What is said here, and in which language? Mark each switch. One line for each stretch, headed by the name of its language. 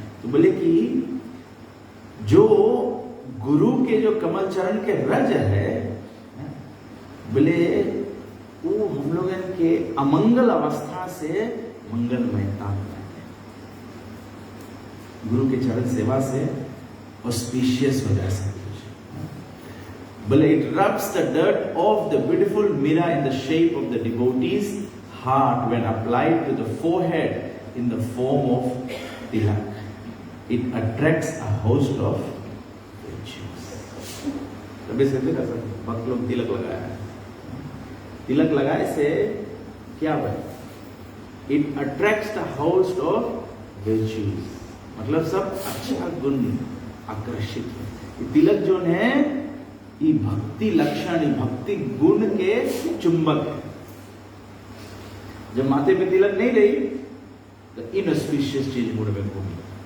Hindi: तो बोले कि जो गुरु के जो कमल चरण के रज है, बोले वो हम लोग के अमंगल अवस्था से मंगलमयता में, गुरु के चरण सेवा से ऑस्पिशियस हो जा सकते। बोले
English: it rubs the dirt off the beautiful mirror in the shape of the devotee's heart when applied to the forehead in the form of tilak. It attracts a host of virtues.
Hindi: तभी से देखा sir भक्त लोग तिलक लगाया है, तिलक लगाए से क्या बने?
English: It attracts the host of virtues.
Hindi: मतलब सब अच्छा गुण आकर्षित है। तिलक जो है ये भक्ति लक्षण, भक्ति गुण के चुंबक है। जब माथे पे तिलक नहीं रही तो इनऑस्पिशियस चीज मूड में घूमी।